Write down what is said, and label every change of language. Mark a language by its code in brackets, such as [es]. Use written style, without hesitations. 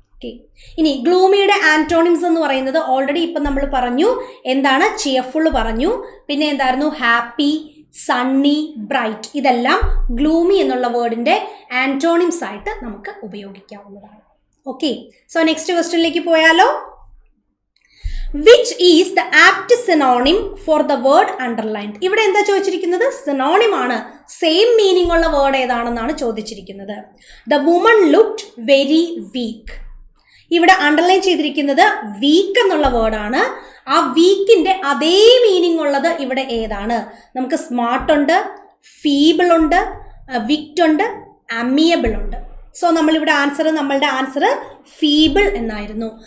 [ml] Okay, ഇനി ഗ്ലൂമിയുടെ antonyms എന്ന് പറയുന്നത് ഓൾറെഡി ഇപ്പം നമ്മൾ പറഞ്ഞു. എന്താണ്? ചിയർഫുൾ പറഞ്ഞു, പിന്നെ എന്തായിരുന്നു? Happy, Sunny, bright. ഇതെല്ലാം ഗ്ലൂമി എന്നുള്ള വേർഡിന്റെ ആന്റോണിംസ് ആയിട്ട് നമുക്ക് ഉപയോഗിക്കാവുന്നതാണ്. ഓക്കെ, സോ നെക്സ്റ്റ് ക്വസ്റ്റ്യനിലേക്ക് പോയാലോ. [en] Which is the apt synonym for the word underlined? [ml] ഇവിടെ എന്താ ചോദിച്ചിരിക്കുന്നത്? സിനോണിം ആണ്. [en] same meaning [ml] ഉള്ള വേർഡ് ഏതാണെന്നാണ് ചോദിച്ചിരിക്കുന്നത്. [en] The woman looked very weak. [ml] ഇവിടെ അണ്ടർലൈൻ ചെയ്തിരിക്കുന്നത് വീക്ക് എന്നുള്ള വേർഡാണ്. ആ വീക്കിന്റെ അതേ മീനിങ് ഉള്ളത് ഇവിടെ ഏതാണ്? നമുക്ക് സ്മാർട്ട് ഉണ്ട്, ഫീബിൾ ഉണ്ട്, വിക്റ്റ് ഉണ്ട്, അമിയബിൾ ഉണ്ട്. സോ നമ്മളുടെ ആൻസർ ഫീബിൾ എന്നായിരുന്നു.